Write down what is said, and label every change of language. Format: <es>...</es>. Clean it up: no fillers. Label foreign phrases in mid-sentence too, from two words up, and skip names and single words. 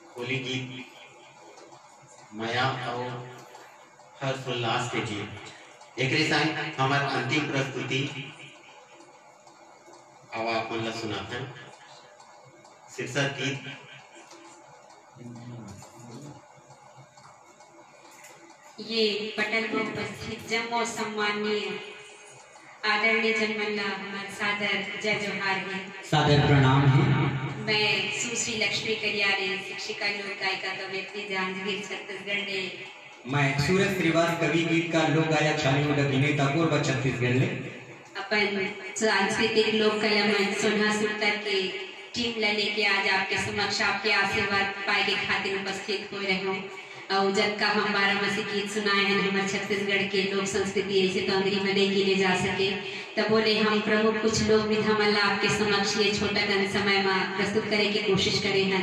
<hne>भोजपुरी गीत माया और हर्षोल्लास के गीत एक संग हमार अंतिम प्रस्तुति अब आप मन ला सुनाते हैं शीर्षक गीत ये पटल में उपस्थित जम्मो सम्माननीय आदरणीय जनमल्ला हमारे सादर जय जोहार है, सादर प्रणाम है। मैं सुश्री लक्ष्मी करियारे शिक्षिका लोक गायिका कवयित्री जांजगीर छत्तीसगढ़ ने मैं सूरज श्रीवास कवि गीतकार लोक गायक शालीनोद अभिनेता कोरबा छत्तीसगढ़ ले अपन सांस्कृतिक लोक कला मंच सोना सुतर के टीम ला लेके आज आपके समक्ष आपके आशीर्वाद पाए के खातिर उपस्थित हो रहे हूँ। और जब का हम 12 मासी गीत सुनाए हैं हमारे छत्तीसगढ़ के लोक संस्कृति ऐसे तो अंग्रेजी में नहीं गिने जा सके, तब बोले हम प्रमुख कुछ लोग विधा मल्ला आपके समक्ष ये छोटा कन समय में प्रस्तुत करे की कोशिश करे हैं।</hne>